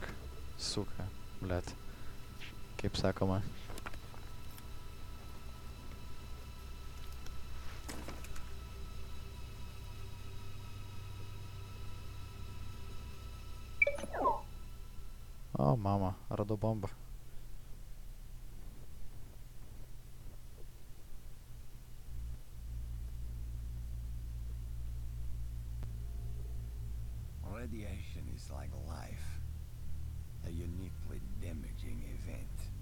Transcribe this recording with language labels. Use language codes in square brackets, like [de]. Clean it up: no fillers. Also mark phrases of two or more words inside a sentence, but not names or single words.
[ru] Suka. Blet. [lt] Kaip sakoma. O, mama. Radau bombą. [en] Radiation is like life, a uniquely damaging event.